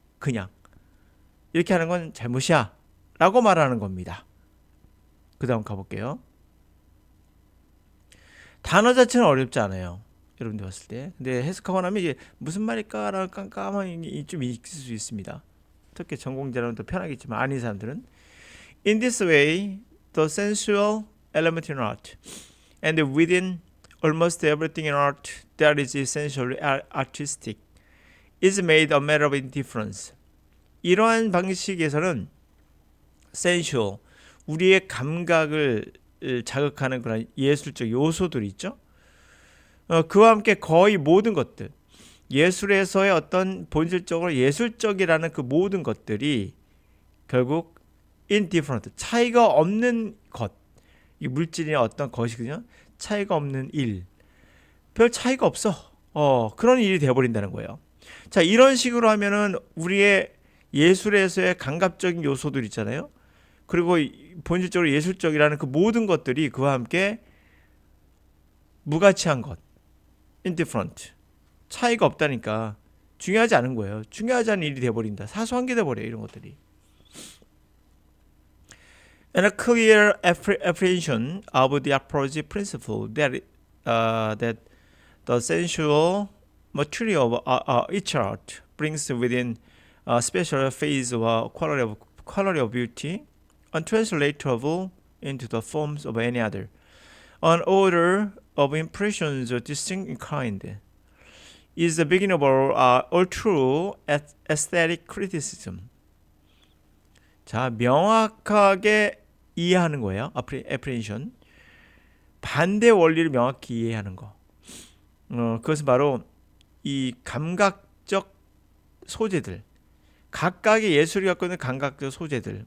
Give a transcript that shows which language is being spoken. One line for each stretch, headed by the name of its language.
Korean: 그냥 이렇게 하는 건 잘못이야 라고 말하는 겁니다. 그 다음 가볼게요. 단어 자체는 어렵지 않아요. 여러분들 봤을 때. 근데 해석하고 나면 이게 무슨 말일까라는 깜깜함이 좀 있을 수 있습니다. 특히 전공자라면 더 편하겠지만 아닌 사람들은
English: In this way, the sensual element in art and within almost everything in art that is essentially artistic is made a matter of indifference.
Korean: 이러한 방식에서는 sensual, 우리의 감각을 자극하는 그런 예술적 요소들이 있죠. 그와 함께 거의 모든 것들, 예술에서의 어떤 본질적으로 예술적이라는 그 모든 것들이 결국 indifferent, 차이가 없는 것, 이 물질이나 어떤 것이거든요. 차이가 없는 일, 별 차이가 없어. 그런 일이 되어버린다는 거예요. 자, 이런 식으로 하면은 우리의 예술에서의 감각적인 요소들 있잖아요. 그리고 본질적으로 예술적이라는 그 모든 것들이 그와 함께 무가치한 것, indifferent, 차이가 없다니까 중요하지 않은 거예요. 중요하지 않은 일이 돼버린다. 사소한 게 돼버려요. 이런 것들이.
English: And a clear apprehension of the approach principle that the sensual material of each art brings within a special phase or quality of beauty, untranslatable into the forms of any other. An order of impressions distinct in kind is the beginning of all true aesthetic criticism.
Korean: 자, 명확하게 이해하는 거예요. apprehension. 반대 원리를 명확히 이해하는 거. 그것은 바로 이 감각적 소재들, 각각의 예술이 갖고 있는 감각적 소재들.